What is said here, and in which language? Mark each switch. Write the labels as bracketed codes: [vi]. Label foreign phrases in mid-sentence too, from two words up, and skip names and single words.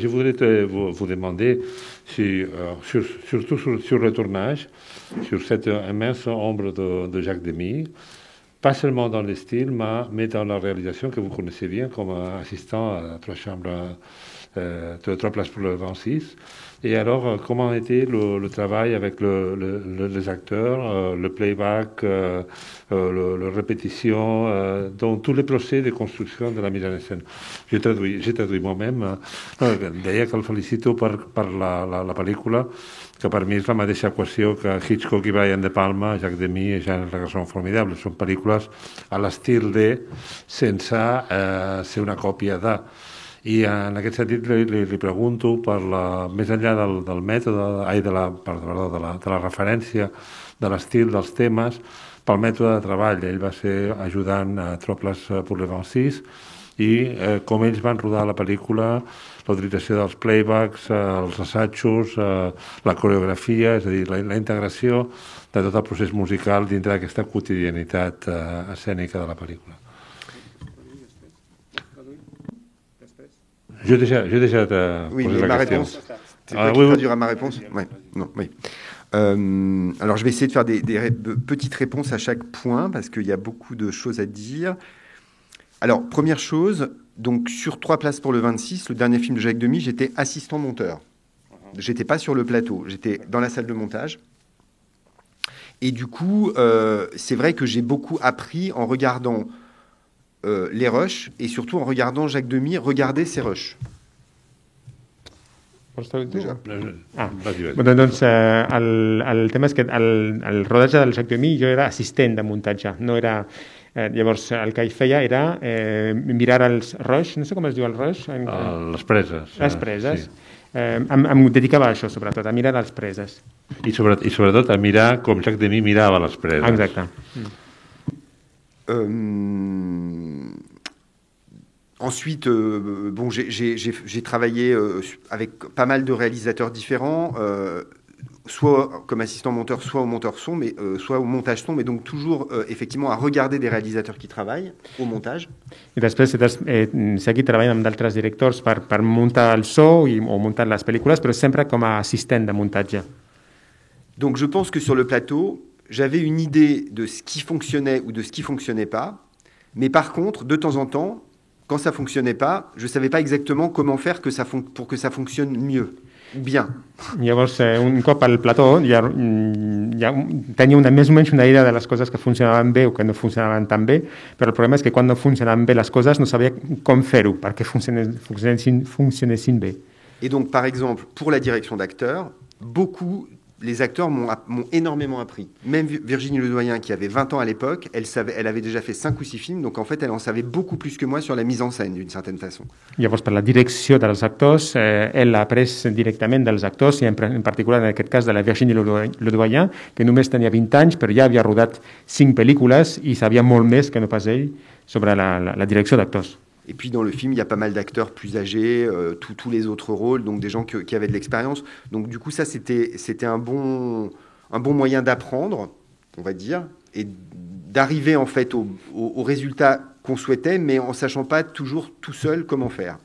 [fr] Je voudrais vous demander surtout sur le tournage, sur cette immense ombre de Jacques Demy, pas seulement dans le style, mais dans la réalisation que vous connaissez bien comme assistant à trois chambres, trois places pour le 26. Et alors, comment était le travail avec les acteurs, le playback, la répétition, dans tous les procès de construction de la mise en scène? J'ai traduit moi-même. D'ailleurs, [ca] que el felicito per la pel·lícula, que per mi és la mateixa equació que Hitchcock i Brian De Palma, Jacques Demy i Jean Le Garçon Formidable. Són pel·lícules a l'estil de, sense ser una còpia de. I en aquest sentit li pregunto, més enllà del mètode, de la referència de l'estil dels temes, pel mètode de treball. Ell va ser ajudant a Troples pour le 26 i com ells van rodar la pel·lícula, la utilització dels playbacks, els assajos, la coreografia, és a dir, la integració de tot el procés musical dintre d'aquesta quotidianitat escènica de la pel·lícula. [fr] Je déjà posé la question. C'est toi qui traduira ma réponse. Ouais. Non, oui. Alors je vais essayer de faire des petites réponses à chaque point parce qu'il y a beaucoup de choses à dire. Alors, première chose, donc sur 3 places pour le 26, le dernier film de Jacques Demy, j'étais assistant monteur. J'étais pas sur le plateau, j'étais dans la salle de montage. Et du coup, c'est vrai que j'ai beaucoup appris en regardant les rushs et surtout en regardant Jacques Demy regarder ses rushs. [ca] Doncs el tema és que el rodatge del Jacques Demy jo era assistent de muntatge, no era... llavors el que hi feia era mirar els rush, no sé com es diu el rush? Les preses. Les preses. Sí. Em dedicava a això, sobretot, a mirar les preses. I sobretot a mirar com Jacques Demy mirava les preses. Exacte. [fr] Ensuite, bon, j'ai travaillé avec pas mal de réalisateurs différents, soit comme assistant monteur, soit au monteur son, mais soit au montage son, mais donc toujours effectivement à regarder des réalisateurs qui travaillent au montage. [ca] I després he seguit treballant amb d'altres directors per muntar el so o muntar les pel·lícules, però sempre com a assistent de muntatge. [fr] Donc je pense que sur le plateau, j'avais une idée de ce qui fonctionnait ou de ce qui fonctionnait pas, mais par contre, de temps en temps, quand ça fonctionnait pas, je savais pas exactement comment faire pour que ça fonctionne mieux. Bien. [ca] Llavors, un cop al plató ja tenia més o menys una idea de les coses que funcionaven bé o que no funcionaven tan bé, però el problema és que quan no funcionaven bé les coses no sabia com fer-ho perquè funcionessin bé. [fr] Et donc, par exemple, pour la direction d'acteurs, les acteurs m'ont énormément appris. Même Virginie Ledoyen, qui avait 20 ans à l'époque, elle avait déjà fait 5 ou 6 films, donc en fait, elle en savait beaucoup plus que moi sur la mise en scène, d'une certaine façon. [ca] Llavors, per la direcció dels actors, elle ha après directament dels actors, i en particular en aquest cas de la Virginie Ledoyen, que només tenia 20 anys, però ja havia rodat 5 pel·lícules i sabia molt més que no pas ell sobre la direcció d'actors. [fr] Et puis dans le film, il y a pas mal d'acteurs plus âgés, tous les autres rôles, donc des gens qui avaient de l'expérience. Donc du coup, ça, c'était un bon moyen d'apprendre, on va dire, et d'arriver en fait au résultat qu'on souhaitait, mais en sachant pas toujours tout seul comment faire.